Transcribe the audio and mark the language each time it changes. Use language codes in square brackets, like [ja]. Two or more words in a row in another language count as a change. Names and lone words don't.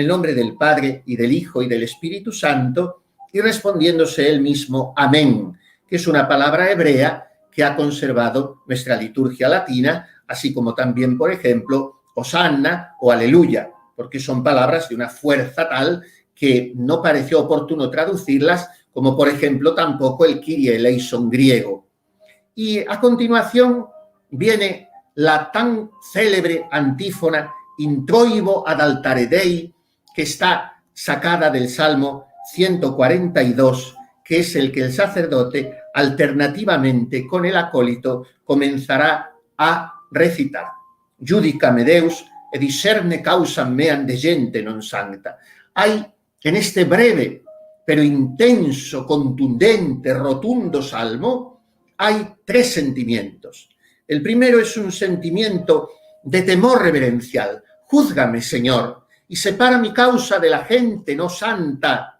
[es] nombre del Padre y del Hijo y del Espíritu Santo, y respondiéndose él mismo amén, que es una palabra hebrea que ha conservado nuestra liturgia latina, así como también, por ejemplo, hosanna o aleluya, porque son palabras de una fuerza tal que no pareció oportuno traducirlas, como por ejemplo tampoco el [el] Κύριε ελέησον [es] griego. Y a continuación viene la tan célebre antífona [la] Introibo ad altare Dei, [es] que está sacada del Salmo 142, que es el que el sacerdote alternativamente con el acólito comenzará a recitar. [la] Judicame Deus et discerne causam meam de gente non sancta. [es] Hay en este breve pero intenso, contundente, rotundo salmo, hay 3 sentimientos. El primero es un sentimiento de temor reverencial. Júzgame, Señor, y separa mi causa de la gente no santa.